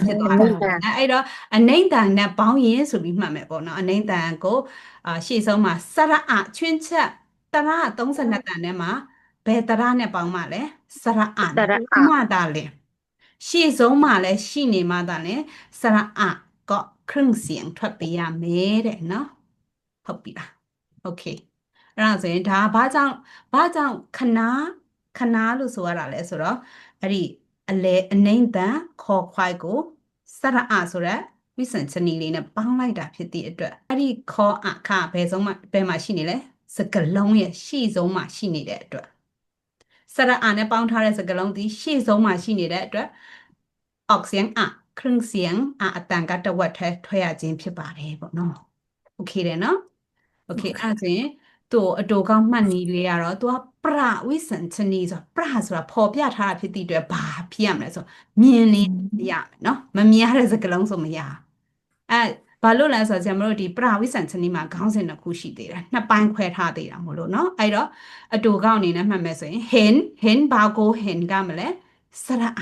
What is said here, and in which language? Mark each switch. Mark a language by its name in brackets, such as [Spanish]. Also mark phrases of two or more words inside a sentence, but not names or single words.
[Burmese] ဖြစ်သွားတာအဲ့တော့အနိမ့်တန်နဲ့ပေါင်းရင်ဆိုပြီးမှတ်မယ်ပေါ့နော်အနိမ့်တန်ကိုရှေ့ဆုံးမှာစရအချွင်းချက်တရ32တန်နဲ့မှာဘယ်တရနဲ့ပေါင်းမှလဲစရအမှတာလဲရှေ့ဆုံးမှာလဲရှိနေမှတာလဲစရအက [Thai] ครึ่งเสียง [Burmese] ထွက်ပေးရမယ်တဲ့နော်ဟုတ်ပြီလားโอเคအဲ့ဒါဆိုရင်ဒါဘာကြောင့်ခနာလို့ဆိုရတာလဲဆိုတော့အဲ့ဒီအနိမ့်တန်ခေါ်ခွိုက်ကိုစရအဆိုတဲ့ဝိစံချနီလေးနဲ့ပေါင်းလိုက်တာဖြစ်တဲ့ အတွက်အဲ့ဒီခေါ်အခဘယ်မှာရှိနေလဲစကလုံးရဲ့ရှေ့ဆုံးမှာရှိနေတဲ့အတွက်စရအနဲ့ပေါင်းထားတဲ့စကလုံးဒီရှေ့ဆုံးမှာရှိနေတဲ့အတွက် [Thai] ออกเสียง ครึ่งเสียง [Burmese] အတန်ကတဝက်ထဲထွက်ရခြင်းဖြစ်ပါတယ်ပေါ့နော်โอเคတယ်နော်โอเคအဲ့ဒါဆိုရင်သူ့အတူကောင်းမှတ်နည်းလေးကတော့သူကပရဝိစံချနီဆိုပရဆိုတာပေါ်ပြထားတာဖြစ်တဲ့အတွက်ဘာဖြစ်ရမလဲဆိုမြင်နေရမယ်နော်မမြင်ရတဲ့စကားလုံးဆိုမရဘာလို့လဲဆိုတော့ကျွန်တော်တို့ဒီပရဝိစံချနီမှာခေါင်းစဉ်တစ်ခုရှိသေးတယ်နှစ်ပိုင်းခွဲထားသေးတာမို့လို့နော်အဲ့တော့အတူကောင်းအနေနဲ့မှတ်မယ်ဆိုရင် hen ဘာကို hen ကမလဲစရအ